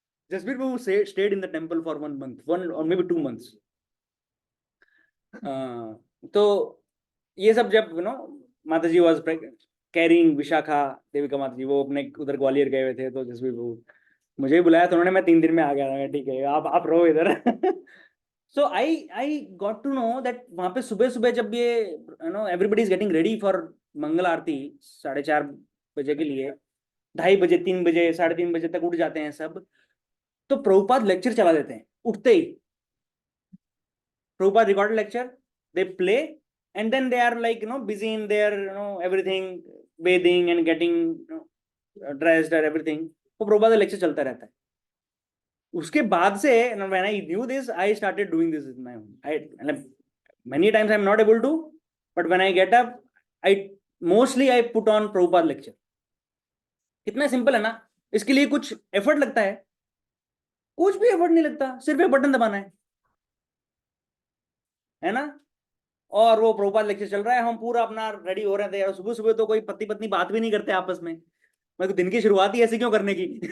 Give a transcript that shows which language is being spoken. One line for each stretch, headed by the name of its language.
English: Jasbir Babu stayed in the temple for 1 month, 1 or maybe 2 months. तो
Hindi: ये सब जब माता जी वॉज कैरिंग विशाखा देविका माता जी, वो अपने उधर ग्वालियर गए हुए थे, तो जैसे वो मुझे भी बुलाया तो उन्होंने, मैं 3 दिन में आ गया था, ठीक है आप रहो इधर।
English: so I got to know that
Hindi: वहां पे सुबह सुबह जब ये
English: everybody is getting ready for Mangal aarti
Hindi: 4:30 बजे के लिए, 2:30 बजे 3 बजे 3:30 बजे तक उठ जाते हैं सब, तो प्रभुपाद लेक्चर चला देते हैं उठते ही।
English: Prabhupada recorded lecture, they play, and then they are like busy in their everything, bathing and getting dressed or everything,
Hindi: वो प्रभुपाद का लेक्चर चलता रहता है। उसके बाद से
English: when I knew this, I started doing this with my own. Many times I'm not able to, but when I get up, I put on Prabhupada lecture.
Hindi: कितना simple है ना, इसके लिए कुछ एफर्ट लगता है? कुछ भी एफर्ट नहीं लगता, सिर्फ एक बटन दबाना है ना। और वो प्रभुपाद लेक्चर चल रहा है, हम पूरा अपना रेडी हो रहे थे, और सुबह सुबह तो कोई पति पत्नी बात भी नहीं करते आपस में, मैं तो दिन की शुरुआत ही ऐसी क्यों करने की।